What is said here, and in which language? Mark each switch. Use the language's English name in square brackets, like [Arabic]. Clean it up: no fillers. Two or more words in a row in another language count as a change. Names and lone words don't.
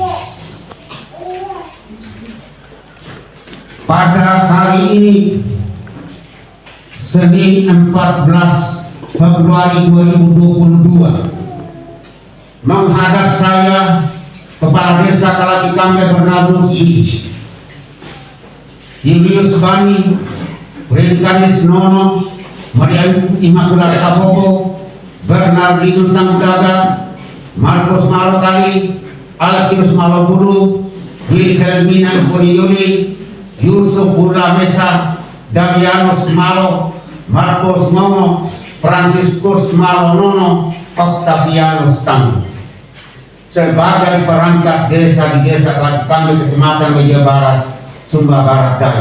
[Indonesian] Pada hari ini, Senin 14 Februari 2022, menghadap saya Kepala Desa Kalakikambe Bernardus Julius Bani, Renkanis Nono, Maria Immaculata Kabogo, Bernardinus Tanggudaga, Marcos Malokali, Alcius Malobulu, Wilhelm Minan Polioli, Yusuf Hula Mesa, Damianus Malo, Marcos Momo, Franciscus Malo Nono, Octavianus Tanggu, sebagai perangkat desa di Desa Kalakikambe, Kecamatan Meja Barat, Sumba Barat Daya.